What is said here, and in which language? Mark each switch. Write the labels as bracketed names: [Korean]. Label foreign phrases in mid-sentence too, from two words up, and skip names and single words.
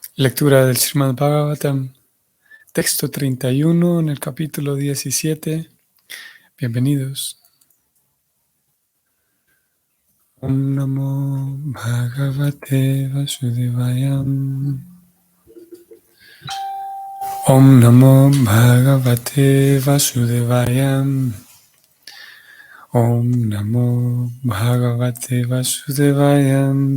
[Spanish] Lectura del Srimad Bhagavatam, texto 31 en el capítulo 17. Bienvenidos. [Sanskrit] Om Namo Bhagavate Vasudevaya. Om Namo Bhagavate Vasudevaya. Om Namo Bhagavate Vasudevaya.